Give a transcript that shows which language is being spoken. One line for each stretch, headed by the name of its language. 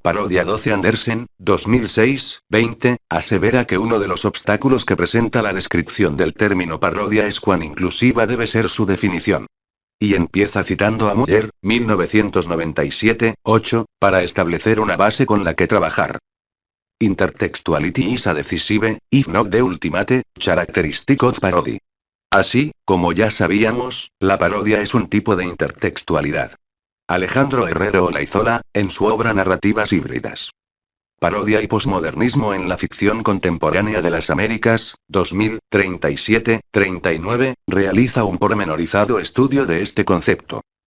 Spanish: Parodia 12 Andersen, 2006, 20, asevera que uno de los obstáculos que presenta la descripción del término parodia es cuán inclusiva debe ser su definición. Y empieza citando a Muller, 1997, 8, para establecer una base con la que trabajar.
English: Intertextuality is a decisive, if not the ultimate, characteristic of parody.
Spanish: Así, como ya sabíamos, la parodia es un tipo de intertextualidad. Alejandro Herrero Olaizola, en su obra Narrativas híbridas. Parodia y posmodernismo en la ficción contemporánea de las Américas, 2037, 39, realiza un pormenorizado estudio de este concepto.